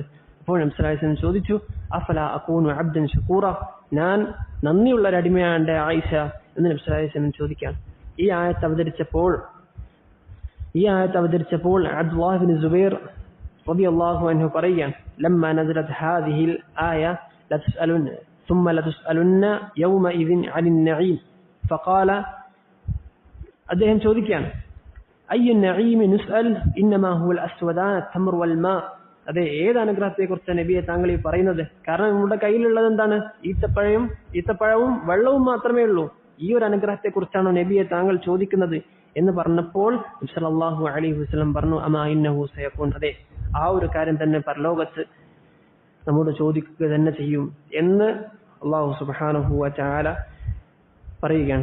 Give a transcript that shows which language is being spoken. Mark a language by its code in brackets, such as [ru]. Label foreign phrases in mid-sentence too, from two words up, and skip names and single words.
[ml] അപ്പോൾ നബി [ar] صلى الله عليه وسلم [ml] ചോദിച്ചു, [ar] أفلا أكون عبدا شكورا, [ml] ഞാൻ നന്ദിയുള്ള ഒരു അടിമയാണ് ആയിഷ എന്ന് നബി [ar] صلى الله عليه وسلم [ml] ചോദിക്കുകയാണ്. ഈ ആയത്ത് അവതരിച്ചപ്പോൾ അബ്ദുല്ലാഹ് ഇബ്നു സുബൈർ [ar] رضي الله عنه പറയുകയാണ്, لما نزلت هذه الآية لتسألن ثم لتسألن يومئذ عن النعيم فقال, [ml] അദ്ദേഹം ചോദിക്കുകയാണ്, [ar] أي نعيم نسأل إنما هو الأسودان تمر والماء, [ml] അതെ, ഏത് അനുഗ്രഹത്തെ കുറിച്ചാണ് നബിയെ താങ്കൾ ഈ പറയുന്നത്? കാരണം നമ്മുടെ കയ്യിലുള്ളത് എന്താണ്? ഈത്തപ്പഴവും വെള്ളവും മാത്രമേ ഉള്ളൂ. ഈ ഒരു അനുഗ്രഹത്തെ കുറിച്ചാണോ നബിയെ താങ്കൾ ചോദിക്കുന്നത് എന്ന് പറഞ്ഞപ്പോൾ [ar] صلى الله عليه وسلم [ml] പറഞ്ഞു, [ar] أما إنه سيكون, [ml] അതെ, ആ ഒരു കാര്യം തന്നെ പരലോകത്ത് നമ്മോട് ചോദിക്കുക തന്നെ ചെയ്യും എന്ന് [ar] الله سبحانه وتعالى [ml] പറയുകയാണ്.